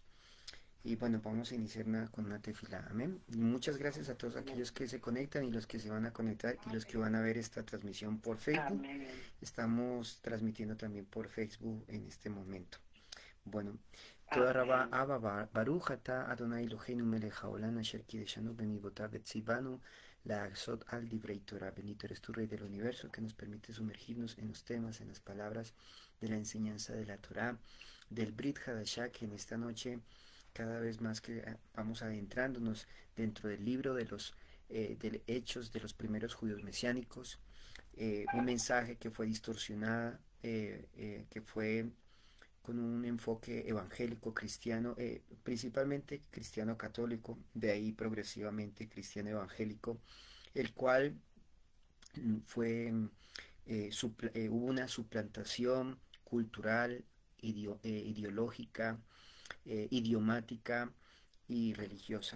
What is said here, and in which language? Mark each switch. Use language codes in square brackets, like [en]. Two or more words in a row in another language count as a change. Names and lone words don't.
[es] Y bueno, vamos a iniciar con una tefila. Amén. Y muchas gracias a todos Amén. aquellos que se conectan y los que se van a conectar y los que van a ver esta transmisión por Facebook. Amén. Estamos transmitiendo también por Facebook en este momento. Bueno, [he] תודה רבה [es] Amén. [he] אבא ברוך אתה אדוני אלוהינו מלך העולם אשר קידשנו במצוותיו וציוונו לעשות על דברי תורה. [es] Bendito eres tu Rey del universo que nos permite sumergirnos en los temas, en las palabras de la enseñanza de la Torah, del Brit Hadashah, que en esta noche cada vez más que vamos adentrándonos dentro del libro de los hechos de los primeros judíos mesiánicos, un mensaje que fue distorsionada, que fue con un enfoque evangélico cristiano, principalmente cristiano católico, de ahí progresivamente cristiano evangélico, el cual fue, hubo una suplantación cultural, ideológica, idiomática y religiosa.